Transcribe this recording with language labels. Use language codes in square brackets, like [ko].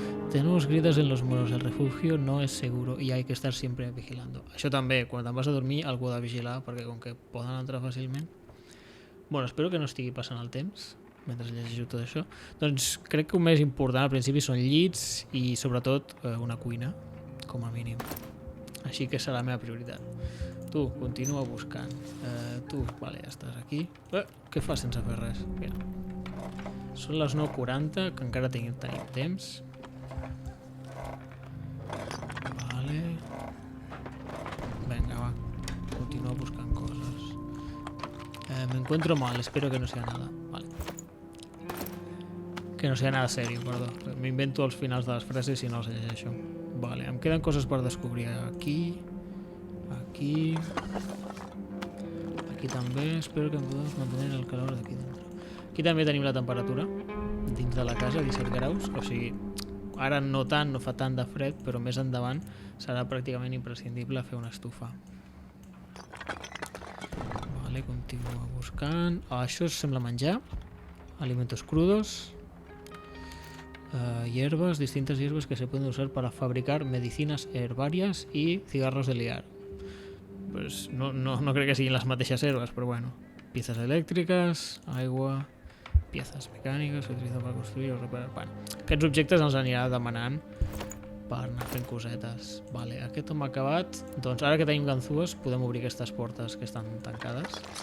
[es] Tenemos grietas en los muros. El refugio no es seguro y hay que estar siempre vigilando. [ca] Això també, quan te'n vas a dormir, algú ha de vigilar, perquè com que poden entrar fàcilment. Bueno, espero que no estigui passant el temps mentre llegeixo tot això. Doncs crec que el més important al principi són llits i sobretot una cuina, com a mínim. Així que serà la meva prioritat. Tu, continua buscant. Vale, ja estàs aquí. Què fas sense fer res? Mira. Són les 9:40, que encara tenim temps. Vale. Venga, va. Continua buscant coses. [es] Me encuentro mal, espero que no sea nada. Vale. Que no sea nada serio, perdó. [ca] M'invento els finals de les frases i no els llegeixo. Vale, em queden coses per descobrir aquí, aquí. Aquí també. [es] Espero que podamos mantener el calor d'aquí dentro. [ca] Aquí també tenim la temperatura dins de la casa, 17 graus. O sigui, ara no tant, no fa tant de fred, però més endavant serà pràcticament imprescindible fer una estufa. Vale, continua buscant. Això sembla menjar. [es] Alimentos crudos. Hierbas, distintas hierbas que se pueden usar para fabricar medicinas herbarias y cigarros de liar. [ca] Pues no crec que siguin les mateixes herbes, però bueno. [es] Piezas eléctricas, [ca] aigua, piezas mecàniques, s'utilitzen per construir o reparar. Bueno, aquests objectes els anirà demanant per anar fent cosetes. Vale, aquest hem acabat. Doncs ara que tenim ganzúes podem obrir aquestes portes que estan tancades.